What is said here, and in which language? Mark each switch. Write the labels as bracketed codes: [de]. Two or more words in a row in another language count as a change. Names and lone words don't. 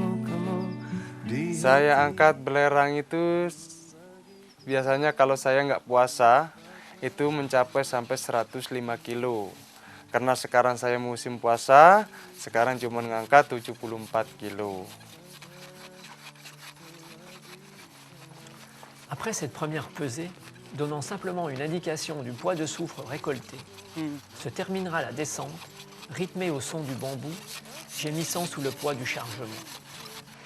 [id] Saya angkat belerang itu biasanya kalau saya nggak puasa itu mencapai sampai 105 kilo. Karena sekarang saya musim puasa, sekarang cuma ngangkat 74 kilo. [fr] Après cette première pesée, donnant simplement une indication du poids de soufre récolté, se terminera la descente, rythmée au son du bambou, gémissant sous le poids du chargement.